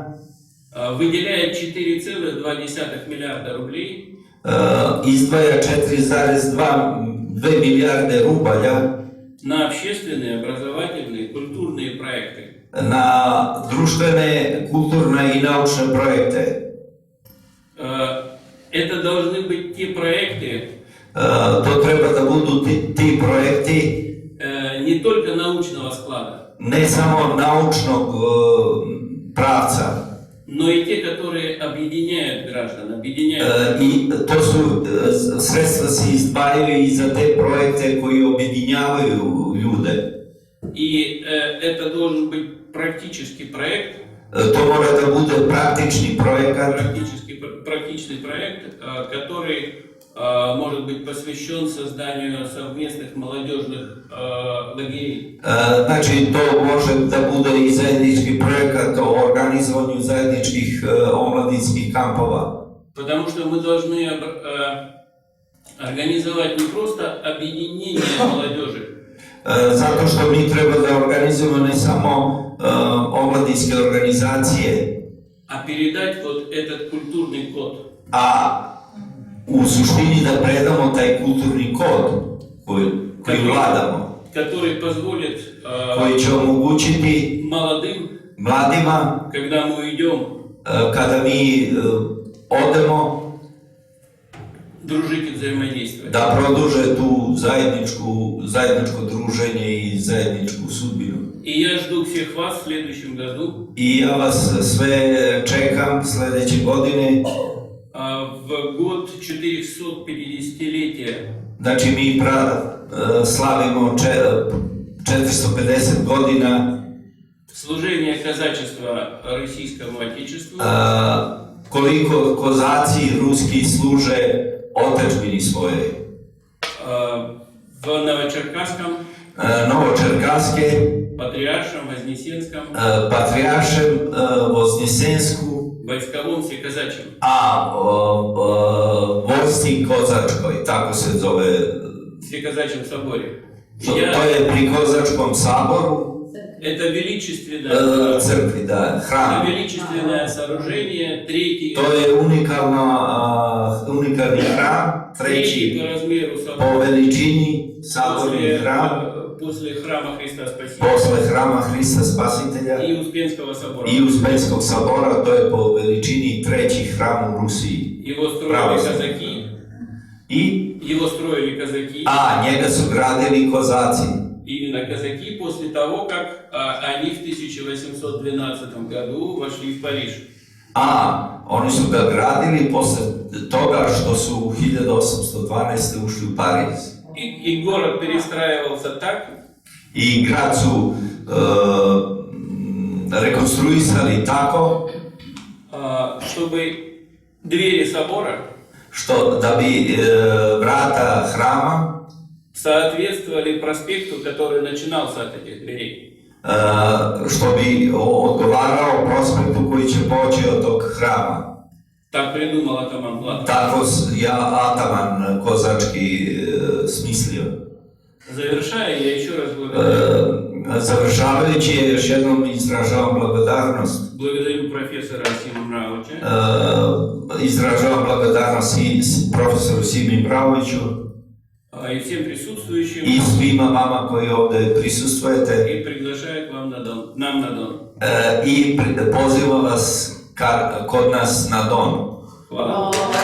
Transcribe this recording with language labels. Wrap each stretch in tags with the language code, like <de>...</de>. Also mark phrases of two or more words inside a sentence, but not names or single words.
<ru>выделяет 4,2 миллиарда рублей</ru> <sr>izdvaja 4,2 milijarde rubalja</sr> <ru>на общественные, образовательные, культурные проекты.</ru> <sr>na društvene, kulturne i naučne projekte.</sr> <ru>Это должны быть те проекты,</ru> <sr>To treba da budu ti projekti</sr> <ru>не только научного склада,</ru> <sr>ne samo naučnog pravca.</sr> <ru>но и те, которые объединяют граждан, объединяют.</ru> <sr>I to su sredstva se izdvajaju i za te projekte koji objedinjavaju ljude.</sr> <ru>И это должен быть практический проект,</ru> <sr>To mora da bude praktični projekat,</sr> <ru>практичный проект, который может быть посвящен созданию совместных молодежных лагерей.</ru> <sr>Znači to može da bude i zajednički projekat o organizovanju zajedničkih omladinskih kampova.</sr> <ru>Потому что мы должны организовать не просто объединение молодежи,</ru> <sr>Zato što mi treba da organizujemo ne samo omladinske organizacije,</sr> <ru>а передать вот этот культурный код.</ru> <sr>a u suštini da predamo taj kulturni kod koji vladamo,</sr> <ru>Который позволит</ru> <sr>koji će omogućiti</sr> <ru>молодым,</ru> <sr>mladima</sr> <ru>когда мы уйдем,</ru> <sr>kada mi odemo</sr> <ru>дружить и взаимодействовать.</ru> <sr>da produže tu zajedničko druženje i zajedničku sudbinu.</sr> <ru>И я жду всех вас в следующем году</ru> <sr>I ja vas sve čekam sledeće godine.</sr> <ru>в год 450-летия</ru> <sr>Znači mi slavimo 450 godina</sr> <ru>служения казачества российскому отечеству,</ru> <sr>koliko kozaci ruski služe otadžbini svojoj.</sr> <ru>в Новочеркасском,</ru> <sr>Novočerkaske,</sr> <ru>Патриаршем, Вознесенском,</ru> <sr>Patrijaršem, Voznjesensku,</sr> <ru>Войсковом Всеказачьем.</ru> <sr>a vojsci kozačkoj, tako se zove.</sr> <ru>Всеказачьем соборе.</ru> <sr>To je pri kozačkom saboru,</sr> <ru>Это величественное,</ru> <sr>crkvi, da, hram.</sr> <ru>величественное сооружение, третий</ru> <sr>To je unikalni hram, treći</sr> <ru>по размеру</ru> <sr>po</sr> <ru>собора</ru> <sr>veličini saborni hram,</sr> <ru>после храма Христа Спасителя</ru> <sr>posle hrama Hrista Spasitelja</sr> <ru>и Успенского собора.</ru> <sr>i Uspenskog sabora, to je po veličini treći hram u Rusiji.</sr> <ru>Его строили</ru> <sr>Православni.</sr> <ru>казаки,</ru> <sr>I,</sr> <ru>его строили казаки,</ru> <sr>njega su gradili kozaci.</sr> <ru>именно казаки после того, как они в 1812 году вошли в Париж.</ru> <sr>Oni su ga gradili posle toga što su u 1812. ušli u Pariz.</sr> <ru>И город перестраивался так,</ru> <sr>I grad su rekonstruisali tako</sr> <ru>чтобы двери собора</ru> <sr>što da bi vrata hrama</sr> <ru>соответствовали проспекту, который начинался от этих дверей.</ru> <sr>što bi odgovarao prospektu koji će poći od tog hrama.</sr> <ru>Так придумал атаман Блат.</ru> <sr>Tako ataman kozački smislio.</sr> <ru>Завершая, я еще раз благодарю.</ru> <sr>Završavajući je još jednom izražavam благодарnost.</sr> <ru>Благодарю профессора Асима Мравича.</ru> <sr>Izražavam благодарnost i profesoru Simi Mraviću</sr> <ru>И всем присутствующим.</ru> <sr>i svima vama koji ovde prisustvujete</sr> <ru>И приглашаю к вам нам на Дон.</ru> <sr>i pozivam vas kod nas na Don. Hvala.</sr>